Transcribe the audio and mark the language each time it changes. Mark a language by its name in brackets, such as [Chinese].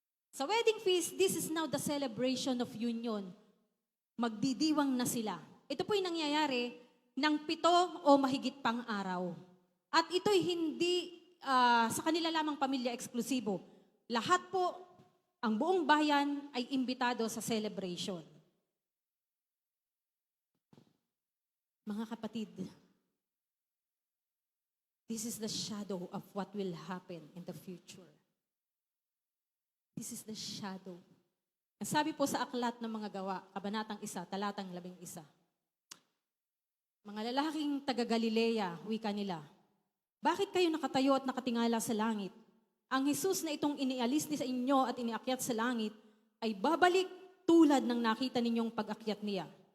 [English] Sa wedding feast, this is now the celebration of union. [Filipino] Magdidiwang na sila. Ito po'y nangyayari ng 7 o mahigit pang araw. At ito'y hindi sa kanila lamang pamilya eksklusibo. Lahat po, ang buong bayan ay imbitado sa celebration. Mga kapatid, [English] this is the shadow of what will happen in the future. This is the shadow. [Filipino] Ang sabi po sa Aklat ng Mga Gawa, Kabanatang 1, Talatang 11. Mga lalaking taga-Galilea, wika nila, bakit kayo nakatayo at nakatingala sa langit? Ang Jesus na itong inialis ni sa inyo at iniakyat sa langit ay babalik tulad ng nakita ninyong pag-akyat niya.